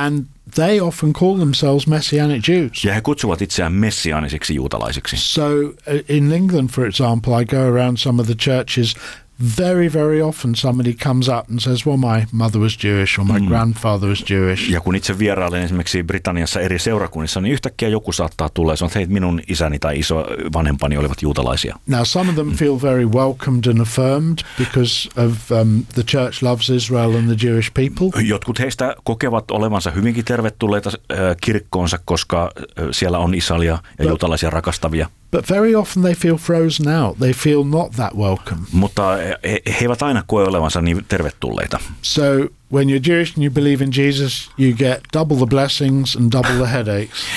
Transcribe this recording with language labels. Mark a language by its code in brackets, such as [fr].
[en] And they often call themselves messianic Jews. [fi] Ja he kutsuvat itseään messiaanisiksi juutalaisiksi. [en] So in England, for example, I go around some of the churches. Very, very often somebody comes up and says, well, my mother was Jewish or my grandfather was Jewish. [fi] Ja kun itse vierailen esimerkiksi Britanniassa eri seurakunnissa, niin yhtäkkiä joku saattaa tulla ja sanoa, että hei, minun isäni tai iso vanhempani olivat juutalaisia. [en] Now, some of them feel very welcomed and affirmed because of the church loves Israel and the Jewish people. [fi] Jotkut heistä kokevat olevansa hyvinkin tervetulleita kirkkoonsa, koska siellä on Israelia ja juutalaisia rakastavia. [en] But very often they feel frozen out. They feel not that welcome. [fi] Mutta he eivät aina koe olevansa niin tervetulleita. [en] So when you're Jewish and you believe in Jesus, you get double the blessings and double the headaches.